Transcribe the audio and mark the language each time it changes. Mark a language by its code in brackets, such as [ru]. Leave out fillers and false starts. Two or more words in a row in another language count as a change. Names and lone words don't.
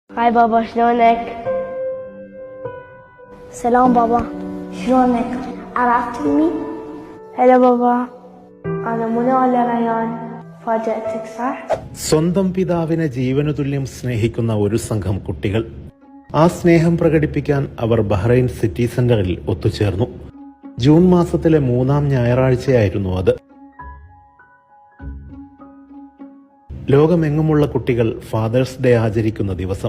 [ar] هاي بابا شلونك؟ سلام بابا، شلونك؟ عرفتني؟ هلا بابا أنا منى ولا ريان؟ فاجأتك صح؟ [ml] സ്വന്തം പിതാവിനെ ജീവനു തുല്യം സ്നേഹിക്കുന്ന ഒരു സംഘം കുട്ടികൾ. ആ സ്നേഹം പ്രകടിപ്പിക്കാൻ അവർ ബഹ്റൈൻ സിറ്റി സെന്ററിൽ ഒത്തുചേർന്നു. ജൂൺ മാസത്തിലെ 3-ാം ഞായറാഴ്ചയായിരുന്നു അത്. ലോകമെങ്ങുമുള്ള കുട്ടികൾ ഫാദേഴ്സ് ഡേ ആചരിക്കുന്ന ദിവസം.